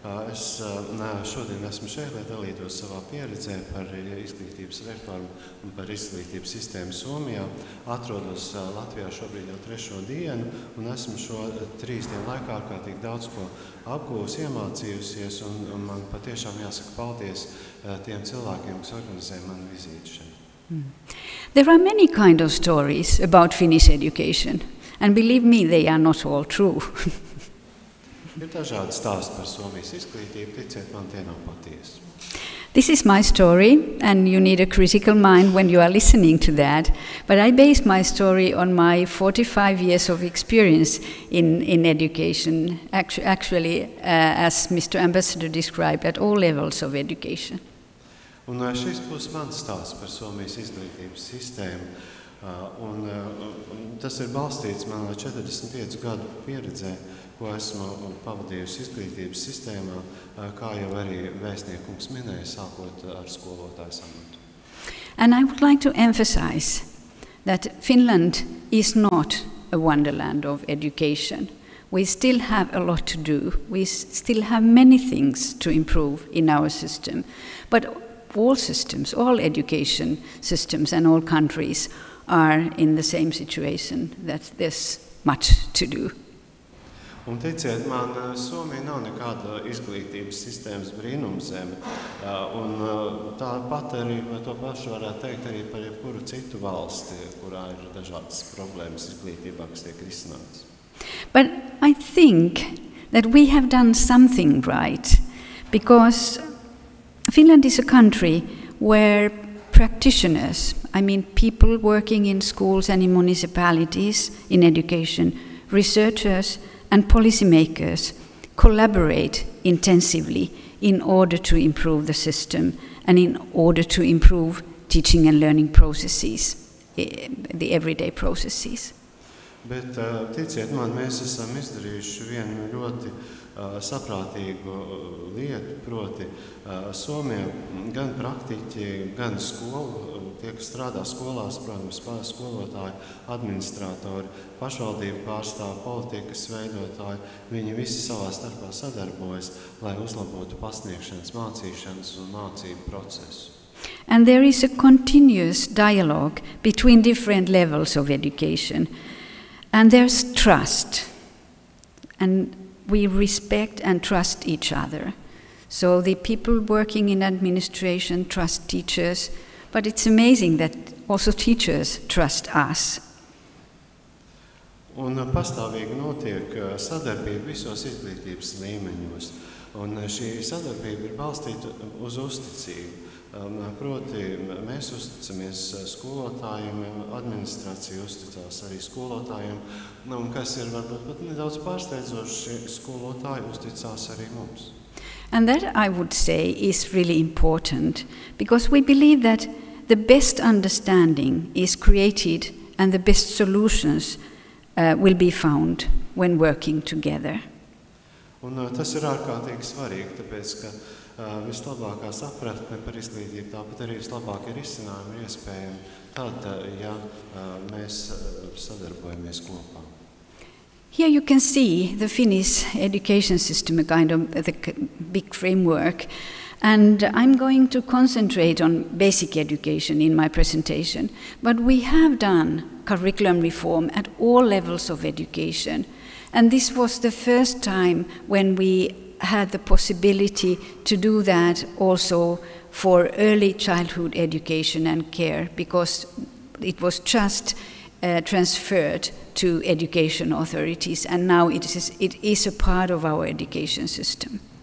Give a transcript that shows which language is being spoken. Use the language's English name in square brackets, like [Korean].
[Latvian] Es šodien esmu šeit, lai dalītos savā pieredzē par izglītības reformu un par izglītības sistēmu Somijā. Atrodos Latvijā šobrīd jau 3. dienu, un esmu šo 3 dienu laikā ārkārtīgi daudz ko apgūs, iemācījusies, un man patiešām jāsaka paldies tiem cilvēkiem, kas organizē manu vizīti šeit. [English] There are many kind of stories about Finnish education, and believe me, they are not all true. [Latvian] Ir dažādi stāsti par Somijas izglītību, ticiet man, tie nav patiesi. [English] This is my story, and you need a critical mind when you are listening to that. But I base my story on my 45 years of experience in education, actually, as Mr. Ambassador described, at all levels of education. [Latvian] Un šis būs mans stāsts par Somijas izglītības sistēmu, un tas ir balstīts manā 45 gadu pieredzē, ko esmu pavadījusi izglītības sistēmā, kā jau arī vēstniekungs minēja, sākot ar skolotāju amatu. [English] And I would like to emphasize that Finland is not a wonderland of education. We still have a lot to do. We still have many things to improve in our system. But all systems, all education systems and all countries are in the same situation, that there's much to do. [Latvian] Un ticiet man, Somija nav nekāda izglītības sistēmas brīnumzeme, un tāpat arī to pašu varētu teikt arī par jebkuru citu valsti, kurā ir dažādas problēmas izglītībā, kas tiek risinātas. [English] But I think that we have done something right, because Finland is a country where practitioners, I mean people working in schools and in municipalities, in education, researchers and policymakers collaborate intensively in order to improve the system and in order to improve teaching and learning processes, the everyday processes. [Latvian] Bet ticiet man, mēs esam izdarījuši vienu ļoti saprātīgu lietu, proti Somijā gan praktiķi, gan tie, kas strādā skolās, protams, skolotāji, administratori, pašvaldību pārstāvi, politikas veidotāji, viņi visi savā starpā sadarbojas, lai uzlabotu pasniegšanas, mācīšanas un mācību procesu. [English] And there is a continuous dialogue between different levels of education. And there's trust. And we respect and trust each other. So the people working in administration trust teachers, but it's amazing that also teachers trust us. [Latvian] Un pastāvīgi notiek sadarbība visos izglītības līmeņos. Un šī sadarbība ir balstīta uz uzticību. Proti, mēs uzticamies skolotājiem, administrācija uzticās arī skolotājiem, un kas ir varbūt pat nedaudz pārsteidzoši, skolotāji uzticās arī mums. [English] And that, I would say, is really important, because we believe that the best understanding is created and the best solutions will be found when working together. [Latvian] Un tas ir ārkārtīgi svarīgi, tāpēc, ka vislabākā sapratne par izglītību, tāpat arī vislabākie risinājumi ir iespējami tad, ja mēs sadarbojamies kopā. [English] Here you can see the Finnish education system, a kind of the big framework, and I'm going to concentrate on basic education in my presentation. But we have done curriculum reform at all levels of education, and this was the first time when we had the possibility to do that also for early childhood education and care, because it was just transferred to education authorities, and now it is a part of our education system.